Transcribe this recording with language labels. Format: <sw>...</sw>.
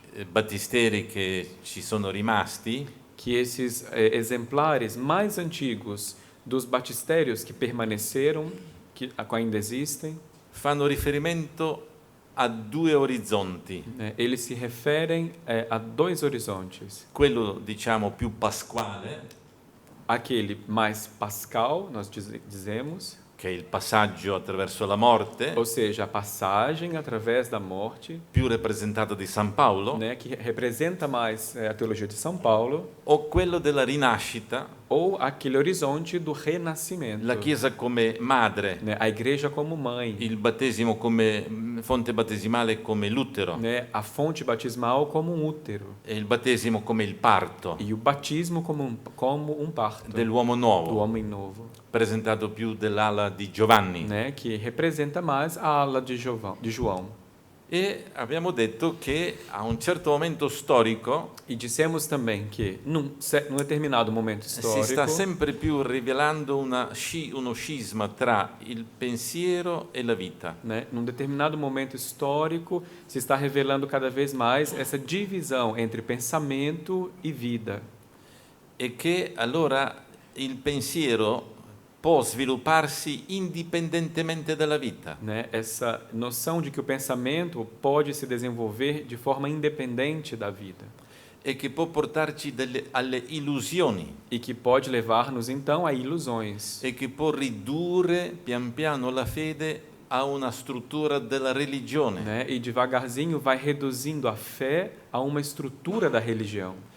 <it>battisteri che ci sono rimasti</it> <pt>que esses exemplares mais antigos dos batisterios que permaneceram, que ainda existem,</pt> <it>fanno riferimento a due orizzonti,</it> <pt>eles se referem a dois horizontes.</pt> <it>quello diciamo più pasquale,</it> <pt>Aquele mais pascal, nós dizemos,</pt> <it>che è il passaggio attraverso la morte,</it> <pt>ou seja, a passagem através da morte,</pt> <it>più rappresentato di San Paolo,</it> <pt>que representa mais a teologia de São Paulo,</pt> <it>o quello della rinascita,</it> <pt>ou aquele horizonte do renascimento,</pt> <it>la Chiesa come madre,</it> <pt>a igreja como mãe,</pt> <it>il battesimo come fonte battesimale come l'utero,</it> <pt>a fonte batismal como útero,</pt> <it>e il battesimo come il parto</it> <pt>e o batismo como um parto</pt> <it>dell'uomo</it> <pt>do</pt> <it>nuovo,</it> <pt>homem novo,</pt> <it>presentato più dell'ala di Giovanni.</it> <pt>que representa mais a ala de João.</pt> <it>E abbiamo detto che a un certo momento storico</it> <pt>E dissemos também que, num determinado momento</pt> <it>si</it> <pt>histórico,</pt> <it>sta sempre più rivelando uno scisma tra il pensiero e la vita.</it> <pt>num determinado momento histórico, se está revelando cada vez mais essa divisão entre pensamento e vida.</pt> <it>E che allora il pensiero può svilupparsi indipendentemente dalla vita.</it> <pt>Essa noção de que o pensamento pode se desenvolver de forma independente da vida.</pt> <it>E che può portarci alle illusioni.</it> <pt>E que pode levar-nos então a ilusões.</pt> <it>E che può ridurre pian piano la fede a una struttura della religione.</it> <pt>E devagarzinho vai reduzindo a fé a uma estrutura da religião.</pt>